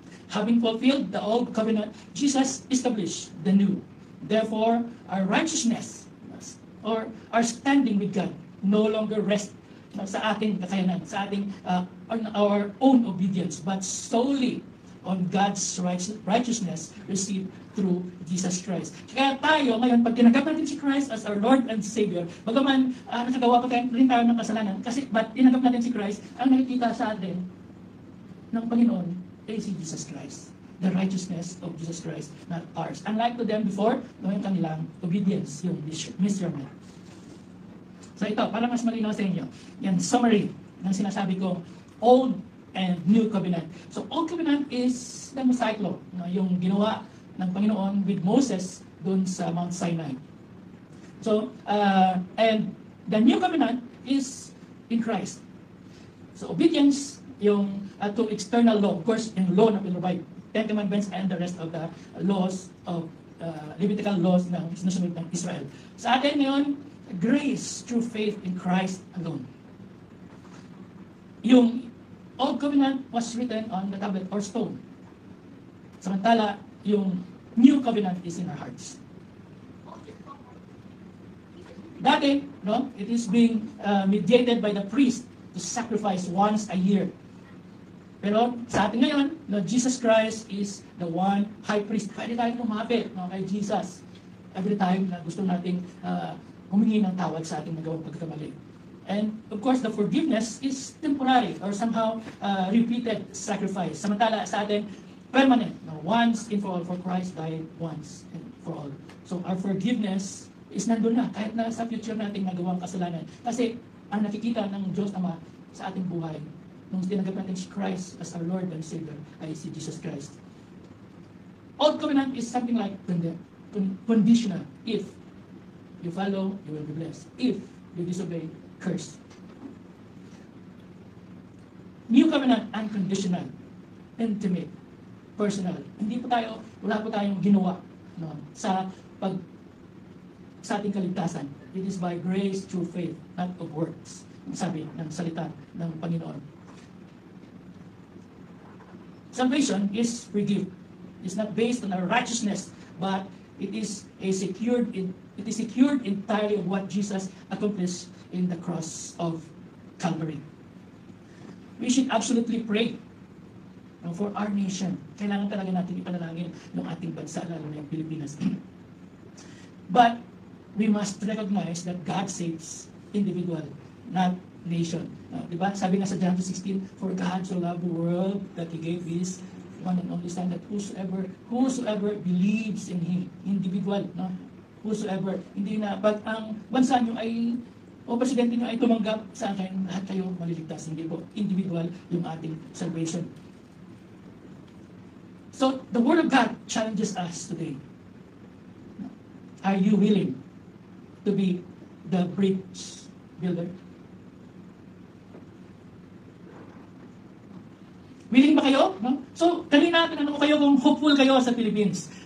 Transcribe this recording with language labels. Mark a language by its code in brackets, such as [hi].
[en] Having fulfilled the old covenant, Jesus established the new. Therefore, our righteousness or our standing with God no longer rests [tl] sa ating kakayanan, sa ating [en] on our own obedience, but solely on God's righteousness received through Jesus Christ. [tl] Kaya tayo ngayon, pag tinanggap natin si Christ [en] as our Lord and Savior, [tl] bagaman nakagawa pa rin tayo ng kasalanan, kasi but tinanggap natin si Christ, ang nakikita sa atin ng Panginoon ay si Jesus Christ. [en] The righteousness of Jesus Christ, not ours. Unlike to them before, [tl] yung kanilang [en] obedience, yung measurement. [tl] So ito, para mas malinaw sa inyo, yan summary ng sinasabi ko, [en] Old and New Covenant. So Old Covenant is the Mosaic Law, no, [tl] yung ginawa ng Panginoon [en] with Moses dun sa Mount Sinai. So, and the New Covenant is in Christ. So obedience, yung to external law, of course, yung law na pinrovide, 10 Commandments and the rest of the laws of Levitical laws [tl] na sinusunod ng Israel. Sa atin ngayon, [en] grace through faith in Christ alone. Yung Old Covenant was written on the tablet or stone. Samantala, yung New Covenant is in our hearts. [tl] Dati, no, [en] it is being mediated by the priest to sacrifice once a year. [tl] Pero sa atin ngayon, no, [en] Jesus Christ is the one high priest. [tl] Pwede tayong lumapit, no, kay Jesus every time na gusto nating humingi ng tawad sa ating nagawang pagkakamali. [en] And of course, the forgiveness is temporary or somehow repeated sacrifice. [tl] Samantala sa atin, [en] permanent. No? Once and for all, for Christ died once and for all. So our forgiveness is [tl] nandun na, kahit na sa future nating nagawang kasalanan. Kasi ang nakikita ng Diyos Ama sa ating buhay, nung tinanggap natin si Christ [en] as our Lord and Savior, [tl] ay si Jesus Christ. [en] Old Covenant is something like conditional. If you follow, you will be blessed. If you disobey, curse. New Covenant, unconditional, intimate, personal. [tl] Wala po tayong ginawa, no, sa ating kaligtasan. [en] It is by grace through faith, not of works. [tl] Ang sabi ng salita ng Panginoon. [en] Salvation is free gift. It's not based on our righteousness, but it is secured entirely of what Jesus accomplished in the cross of Calvary. We should absolutely pray for our nation. [tl] Kailangan talaga natin ipanalangin ng ating bansa, lalo na yung Pilipinas. [en] But we must recognize that God saves individual, not nation. [tl] Diba? Sabi nga sa [en] John 16, for God so loved the world that He gave His one and only Son, that whosoever believes in Him, individual, no? [tl] Whosoever, hindi na, pag ang bansa nyo ay, o presidente nyo ay tumanggap sa akin, lahat kayo maliligtas. Hindi po, individual yung ating salvation. [en] So, the Word of God challenges us today. Are you willing to be the bridge builder? Willing [tl] ba kayo? No? So, kanina tinanong ko kayo kung hopeful kayo sa Philippines.